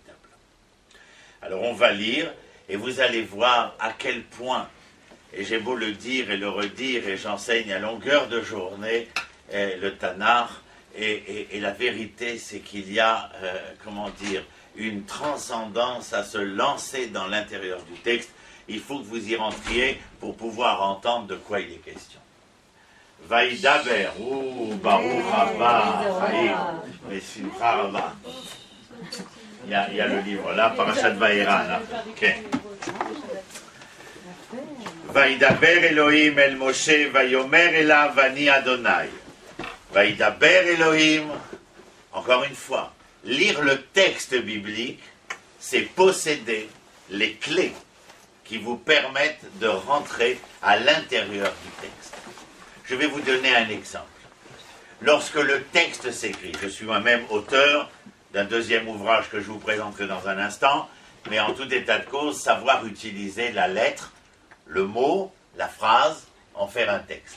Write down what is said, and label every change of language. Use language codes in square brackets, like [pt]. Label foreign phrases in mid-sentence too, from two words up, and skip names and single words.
[fr] Alors on va lire, et vous allez voir à quel point, et j'ai beau le dire et le redire, et j'enseigne à longueur de journée le Tanakh, et la vérité c'est qu'il y a, une transcendance à se lancer dans l'intérieur du texte. Il faut que vous y rentriez pour pouvoir entendre de quoi il est question. [he] וידבר, ברוך הבא, שמחה רבה. [fr] Il y a le livre là, Parashat Vaïra, là. Ok. [he] וידבר אלוהים אל משה, ויאמר אליו אני אדני. וידבר אלוהים, [fr] encore une fois, lire le texte biblique, c'est posséder les clés qui vous permettent de rentrer à l'intérieur du texte. Je vais vous donner un exemple. Lorsque le texte s'écrit, je suis moi-même auteur d'un deuxième ouvrage que je vous présenterai dans un instant, mais en tout état de cause, savoir utiliser la lettre, le mot, la phrase, en faire un texte.